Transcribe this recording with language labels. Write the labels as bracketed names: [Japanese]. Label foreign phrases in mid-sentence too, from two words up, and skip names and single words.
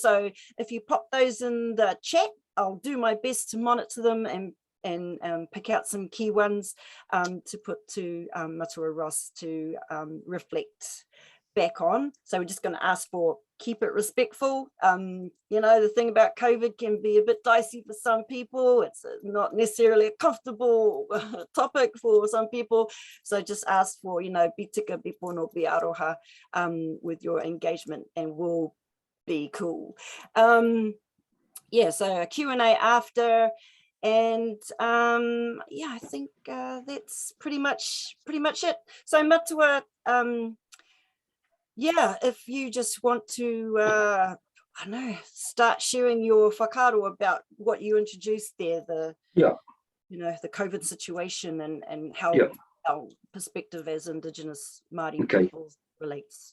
[English] So if you pop those in the chat, I'll do my best to monitor them and pick out some key ones to put to Matua Ross to reflect back on. So we're just going to ask for keep it respectful. You know, the thing about COVID can be a bit dicey for some people. It's not necessarily a comfortable topic for some people. So just ask for, you know, [Māori] bitika bipono bi aroha [English] with your engagement, and we'll be cool. Yeah, so a Q&A after. And yeah, I think that's pretty much it. So Matua, yeah, if you just want to, I don't know, start sharing your whakaaro about what you introduced there, the, you know, the COVID situation and how our perspective as Indigenous Māori people relates.